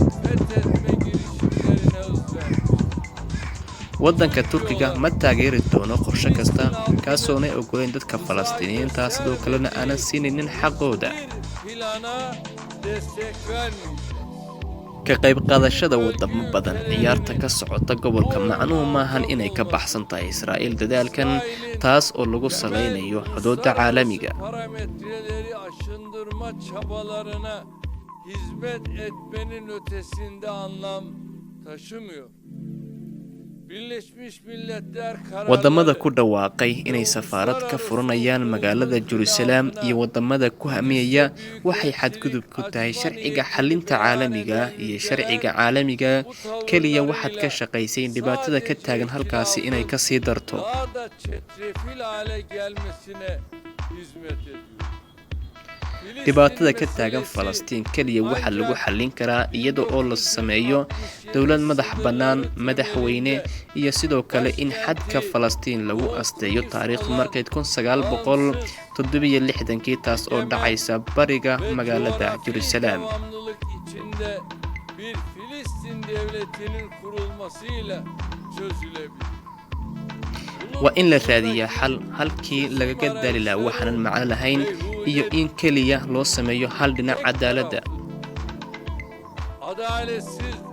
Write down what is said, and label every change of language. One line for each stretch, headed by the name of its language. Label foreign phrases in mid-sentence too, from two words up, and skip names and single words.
Somali: wadanka Turkiga ma taageeri doono qorshe kasta kaasoo ay ogoleen dadka Falastiiniyiinta sidoo kalena aanan siinin xaqooda. ka qayb qaadashada wadamo badan ciyaarta ka socota gobolka macnuhu maahan inay ka baxsan tahay Israa'iil dadaalkan taas oo lagu saleynayo xuduudda caalamiga.
Turkish: parametreleri aşındırma çabalarına hizmet etmenin ötesinde anlam taşımıyor. Birleşmiş Milletler
Somali: wadamada ku dhawaaqay inay safaarad ka furanayaan magaalada Jerusalem iyo wadamada ku hamiyaya waxay xadgudub ku tahay sharciga xalinta caalamiga iyo sharciga caalamiga kaliya waxaad ka shaqaysay dhibaatada ka taagan halkaasi inay ka sii darto.
Turkish: daha da çetrefil hale gelmesine hizmet ediyor.
Somali: dhibaatada ka taagan Falastiin kaliya waxa lagu xallin karaa iyada oo la sameeyo dawlad madax bannaan, madaxweyne iyo sidoo kale in xadka Falastiin lagu asteeyo taariikhdu markay 1967 taas oo dhacaysa bariga magaalada Jerusalem.
Turkish: Devamlılık içinde bir Filistin devletinin kurulmasıyla çözülebilir.
Somali: waa in la raadiyaa xal halkii lagaga daali lahaa waxaanan macno lahayn iyo in kaliya loo sameeyo hal dhinac cadaaladda.
Turkish: Adaletsiz